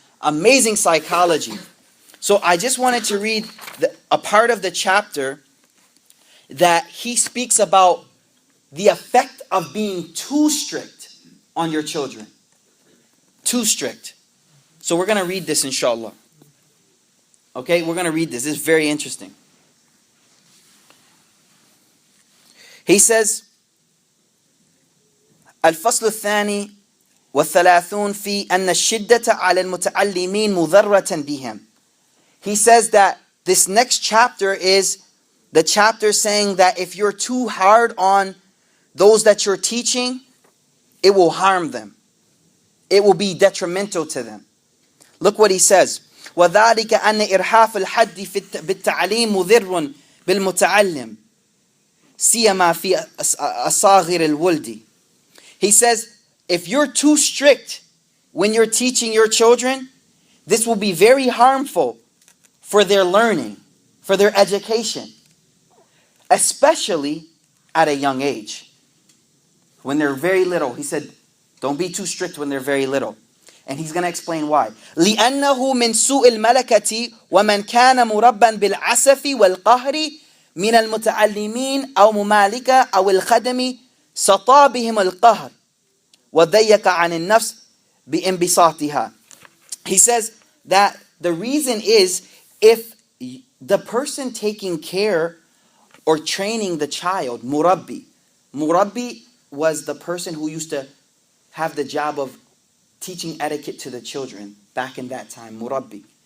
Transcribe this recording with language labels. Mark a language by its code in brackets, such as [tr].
[en] Amazing psychology. So I just wanted to read a part of the chapter that he speaks about the effect of being too strict on your children. Too strict. So we're going to read this inshallah. Okay, we're going to read this. This is very interesting. He says, [ar] الفصل الثاني والثلاثون في أن الشدة على المتعلمين مضرة بهم. [en] He says that this next chapter is the chapter saying that if you're too hard on those that you're teaching, it will harm them. It will be detrimental to them. Look what he says. [ar] وذلك أن إرهاف الحد بالتعليم مضر بالمتعلم سيما في أصاغر الولد. [en] He says, if you're too strict when you're teaching your children, this will be very harmful for their learning, for their education, especially at a young age. When they're very little, he said, don't be too strict when they're very little. And he's going to explain why. [ar] لأنه من سوء الملكة ومن كان مربا بالعسف والقهر من المتعلمين أو ممالكة أو الخدم سطى بهم القهر وضيق عن النفس بانبساطها. [en] He says that the reason is if the person taking care or training the child, murabbi was the person who used to have the job of teaching etiquette to the children back in that time, murabbi.